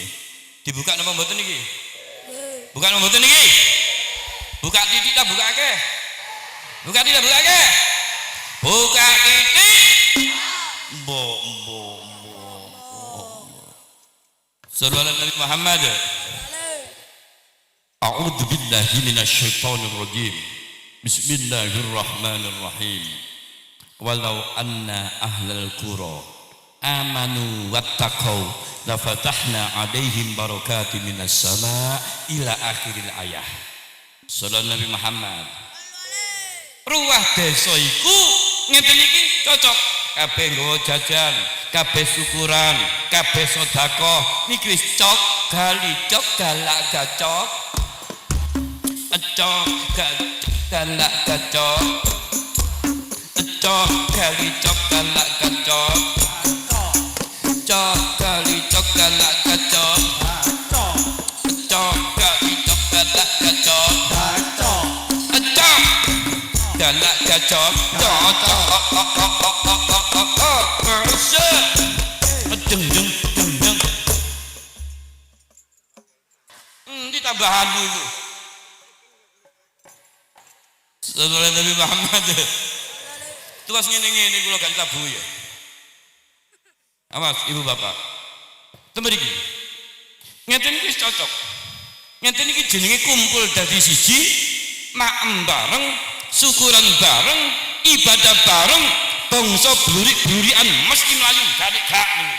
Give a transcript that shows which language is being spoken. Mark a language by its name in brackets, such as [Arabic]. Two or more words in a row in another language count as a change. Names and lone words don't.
[Javanese] Dibuka napa mboten niki? Buka napa mboten niki? Buka titik ta bukake? Buka titik bukake? Buka titik. [Arabic] Mbok. صلى الله نبي محمد. أعوذ بالله من الشيطان الرجيم. بسم الله الرحمن الرحيم. ولو أن أهل القرى آمنوا واتقوا لفتحنا عليهم بركات من السماء إلى آخر الآية. صلى الله نبي محمد. [Javanese] Ruah desa iku ngeten iki cocok kabeh nggawa jajan, kabeh syukuran, kabeh sedekah niki wis cok gali cok galak gacok. Cok galak gacok. Cok gali cok galak gacok. Cok gali cok galak gacok. Cok gali cok galak gacok. Cok galak gacok. [Indonesian] Ini tambahan dulu. [Arabic] صلى الله نبي محمد. [Javanese] Tugas ngene-ngene kula gak tabu ya. Awas ibu bapak. Temriki. Ngeten iki cocok. Ngeten iki jenenge kumpul dadi siji, maem bareng, syukuran bareng, ibadah bareng, bangsa blurik-blurikan mesti mlayu gak niku.